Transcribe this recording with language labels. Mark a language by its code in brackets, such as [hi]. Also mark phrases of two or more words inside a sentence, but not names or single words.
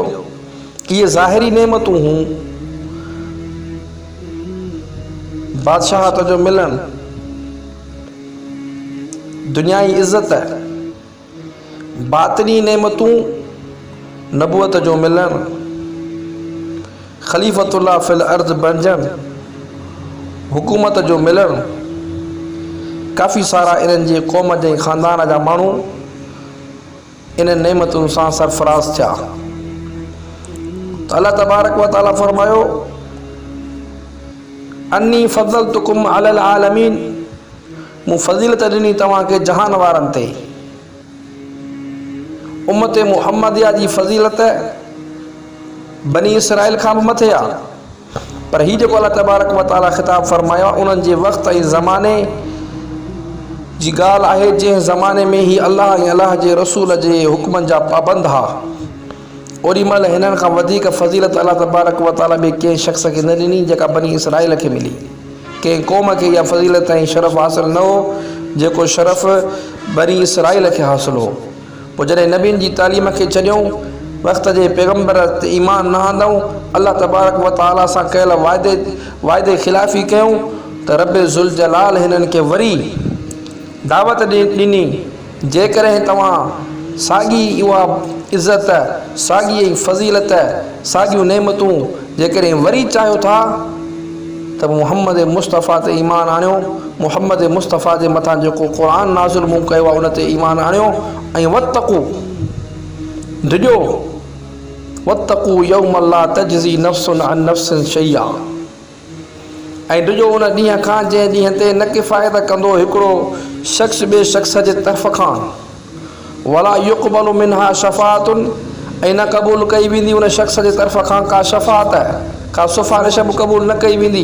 [sd] इहे ज़ाहिरी नेमतूं हूं, बादशाहत जो मिलणु, दुनियाई इज़त, बातिनी नेमतूं, नबूअत जो मिलणु, [ar] خليفة الله في الأرض [sd] बणजणु, हुकूमत जो मिलणु। काफ़ी सारा इन्हनि जे क़ौम जे ख़ानदान जा माण्हू इन नेमतुनि सां सरफराज़ थिया। त [ar] الله تبارك وتعالى [sd] फरमायो, [ar] أني فضلتكم على العالمين, [sd] मूं फज़ीलत ॾिनी तव्हांखे जहान वारनि ते। उम्मत मुहम्मदिया जी फ़ज़ीलत बनी इसराईल खां बि मथे आहे। पर हीउ जेको [ar] الله تبارك وتعالى [sd] ख़िताब फरमायो आहे, उन्हनि जे वक़्त ऐं ज़माने जी ॻाल्हि आहे, जंहिं ज़माने में ही अल्लाह ऐं अल्लाह जे रसूल जे हुक्मनि जा पाबंद हुआ। ओॾी महिल हिननि खां वधीक फज़ीलत [ar] الله تبارك وتعالى [sd] ॿिए कंहिं शख़्स खे न ॾिनी जेका बनी इसराईल खे मिली। कंहिं क़ौम खे इहा फज़ीलत ऐं शरफ़ हासिल न हो जेको शरफ़ बनी इसराईल खे हासिल हो। पोइ जॾहिं नबियुनि जी तालीम खे छॾियूं, वक़्त जे पैगम्बर ते ईमान न आंदऊं, [ar] الله تبارك وتعالى [sd] सां कयल वाइदे ख़िलाफ़ी कयूं, त [ar] رب ذو الجلال [sd] हिननि खे वरी दावत ॾिनी, जेकॾहिं तव्हां साॻी उहा इज़त, साॻी फज़ीलत, साॻियूं नेमतूं जेकॾहिं वरी चाहियो था त मुहम्मद मुस्तफ़ा ते ईमान आणियो। मुहम्मद मुस्तफ़ा जे मथां जेको क़ुरान नाज़िल मूं कयो आहे उन ते ईमान आणियो। ऐं वतक़ू डिॼो, [ar] واتقوا يوما لا تجزي نفس عن نفس شيئا, [sd] ऐं डिॼो उन ॾींहं खां जंहिं ॾींहं ते न किफ़ायत कंदो हिकिड़ो शख़्स ॿिए शख़्स जे तरफ़ खां। [ar] ولا يقبل منها شفاعة, [sd] ऐं न क़बूल कई वेंदी उन शख़्स जे तरफ़ खां का शफ़ाअत, का सिफ़ारिश बि क़बूल न कई वेंदी।